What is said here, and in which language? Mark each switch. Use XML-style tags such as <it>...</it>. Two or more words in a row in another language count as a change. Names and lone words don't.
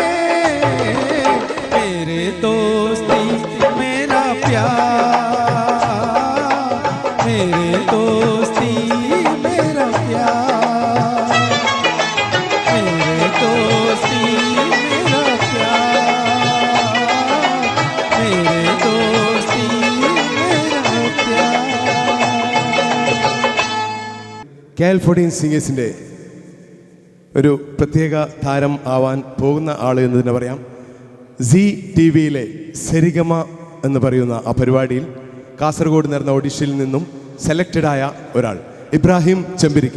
<hi>मेरे दोस्ती मेरा प्यार, मेरे दोस्ती मेरा प्यार, मेरे दोस्ती मेरा प्यार, मेरे दोस्ती मेरा प्यार।</hi> <ml>KL14 സിംഗേഴ്സിൻ്റെ ഒരു പ്രത്യേക താരം ആവാൻ പോകുന്ന ആൾ എന്ന് തന്നെ പറയാം. സി ടി വിയിലെ സെരിഗമ എന്ന് പറയുന്ന ആ പരിപാടിയിൽ കാസർഗോഡ് നടന്ന ഓഡിഷനിൽ നിന്നും സെലക്റ്റഡായ ഒരാൾ ഇബ്രാഹിം ചെമ്പിരിക്ക.</ml>